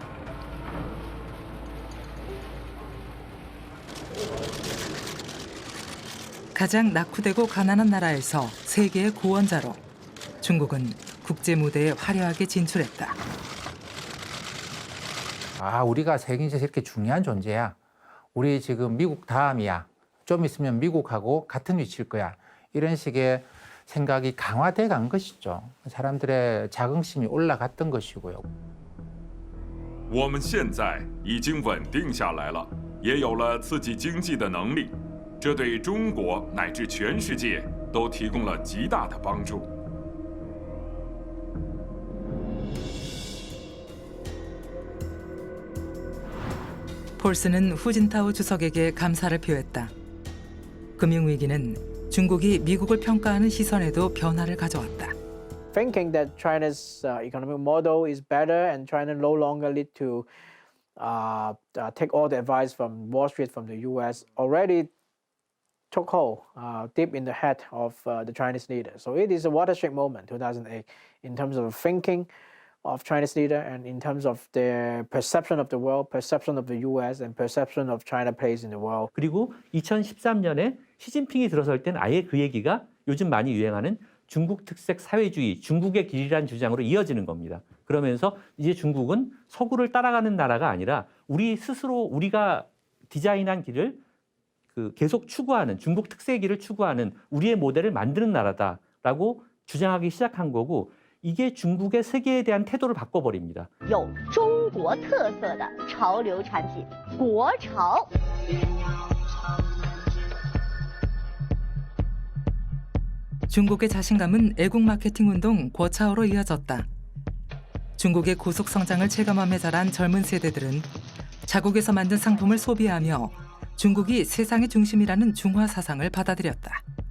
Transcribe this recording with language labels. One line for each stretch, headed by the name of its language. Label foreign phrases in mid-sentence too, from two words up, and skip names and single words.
Korean: 가장 낙후되고 가난한 나라에서 세계의 구원자로 중국은 국제 무대에 화려하게 진출했다. 우리가 세계에서 이렇게 중요한 존재야. 우리 지금 미국 다음이야. 좀 있으면 미국하고 같은 위치일 거야. 이런 식의 생각이 강화돼 간 것이죠. 사람들의 자긍심이 올라갔던 것이고요.
Chinese: 我们现在已经稳定下来了，也有了刺激经济的能力，这对中国乃至全世界都提供了极大的帮助。
Korean: 폴슨은 후진타오 주석에게 감사를 표했다. 금융위기는 중국이 미국을 평가하는 시선에도 변화를 가져왔다.
English: Thinking that China's economic model is better and China no longer need to take all the advice from Wall Street, from the U.S. already took hold deep in the head of the Chinese leader. So it is a watershed moment, 2008, in terms of thinking of Chinese leader and in terms of their perception of the world, perception of the U.S. and perception of China place in the world.
Korean: 그리고 2013년에 시진핑이 들어설 땐 아예 그 얘기가 요즘 많이 유행하는 중국 특색 사회주의, 중국의 길이란 주장으로 이어지는 겁니다. 그러면서 이제 중국은 서구를 따라가는 나라가 아니라 우리 스스로 우리가 디자인한 길을 계속 추구하는 중국 특색의 길을 추구하는 우리의 모델을 만드는 나라다. 라고 주장하기 시작한 거고 이게 중국의 세계에 대한 태도를 바꿔버립니다.
Chinese: 有中国特色的潮流产品，国潮。
Korean: 중국의 자신감은 애국 마케팅 운동 고차오로 이어졌다. 중국의 고속 성장을 체감하며 자란 젊은 세대들은 자국에서 만든 상품을 소비하며 중국이 세상의 중심이라는 중화 사상을 받아들였다.